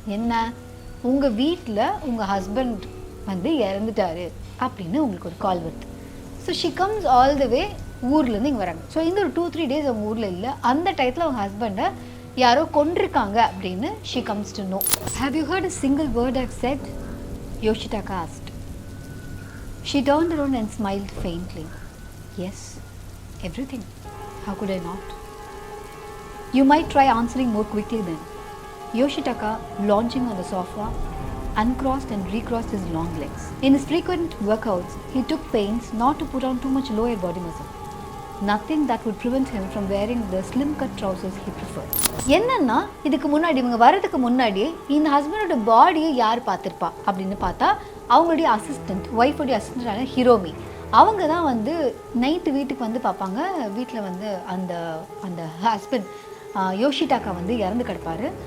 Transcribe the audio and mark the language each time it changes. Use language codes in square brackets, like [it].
[ta] என்ன, உங்கள் வீட்டில் உங்கள் ஹஸ்பண்ட் வந்து இறந்துட்டாரு அப்படின்னு உங்களுக்கு ஒரு கால் வருது. [en] so she comes all the way, [ta] ஊர்லேருந்து இங்கே வராங்க. ஸோ இந்த ஒரு 2-3 டேஸ் அவங்க ஊரில் இல்லை. அந்த டயத்தில் அவங்க ஹஸ்பண்டை யாரோ கொண்டிருக்காங்க அப்படின்னு [en] She comes to know. Have you heard a single word I've said? Yoshitaka asked. She turned around and smiled faintly. Yes, everything. How could I not? You might try answering more quickly then. Yoshitaka, launching on the sofa, uncrossed and recrossed his long legs. In his frequent workouts, he took pains not to put on too much lower body muscle. Nothing that would prevent him from wearing the slim cut trousers he preferred. [ta] என்னன்னா, இதுக்கு முன்னாடி இவங்க வரதுக்கு முன்னாடியே இந்த ஹஸ்பண்டோட பாடியை யார் பார்த்துருப்பா அப்படின்னு பார்த்தா, அவங்களுடைய அசிஸ்டன்ட், ஒய்ஃபோடைய அசிஸ்டண்டான ஹிரோமி. அவங்க தான் வந்து நைட்டு வீட்டுக்கு வந்து பார்ப்பாங்க. வீட்டில் வந்து அந்த அந்த ஹஸ்பண்ட் யோஷிடாக்கா வந்து இறந்து கிடப்பார்.